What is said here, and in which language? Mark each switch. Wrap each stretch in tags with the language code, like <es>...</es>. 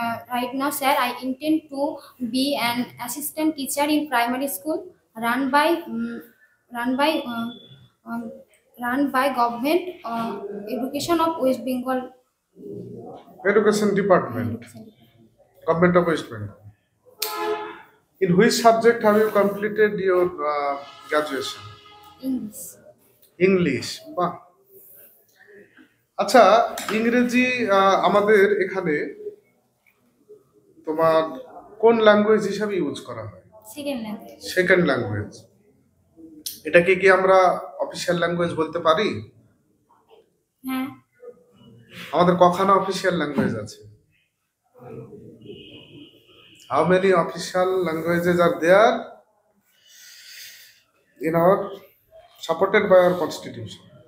<en>Right now, sir, I intend to be an assistant teacher in primary school run by run by uh, um, run by government education of West Bengal. Education Department, Government of West Bengal. In which subject have you completed your graduation? English.</en> <bn>English, বাহ। আচ্ছা, ইংরেজি আমাদের এখানে তোমার কোন language হিসাবে use করা হয়?</bn> <en>Second language. Second language.</en> <bn>এটাকে কি আমরা অফিসিয়াল ল্যাঙ্গুয়েজ বলতে পারি? হ্যাঁ। আমাদের কখানা অফিসিয়াল ল্যাঙ্গুয়েজ আছে?</bn> <en>How many official languages are there in our supported by our constitution?</en>